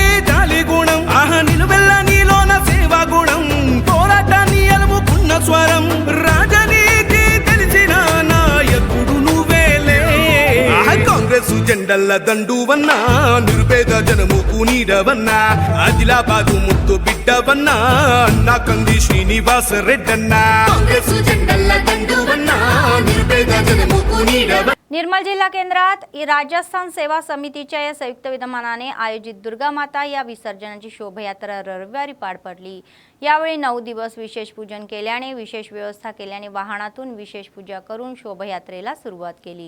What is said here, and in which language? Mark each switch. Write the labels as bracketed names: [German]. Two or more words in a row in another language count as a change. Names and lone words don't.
[Telugu] జాలి గుణం ఆహా నిలువెల్ల నీలోన సేవా గుణం పోరాటాన్ని అలుముకున్న స్వరం రాజనీతి తెలిసిన నాయకుడు నువ్వేలే కాంగ్రెస్ జెండల్ల దండువన్నా నిరుపేద జనముకు నీడవన్నా ఆదిలాబాదు ముద్దు బిడ్డవన్నా అన్నా కంది శ్రీనివాస రెడ్డన్నా కాంగ్రెస్ జెండల్ల దండువన్నా నిరుపేద జనముకు నీడవన్నా. [Marathi] निर्मल जिल्हा केंद्रात राजस्थान सेवा समितीच्या या संयुक्त विद्यमानाने आयोजित दुर्गामाता या विसर्जनाची शोभायात्रा रविवारी पार पडली. यावेळी 9 दिवस विशेष पूजन केल्याने विशेष व्यवस्था केल्याने वाहनातून विशेष पूजा करून शोभायात्रेला सुरुवात केली.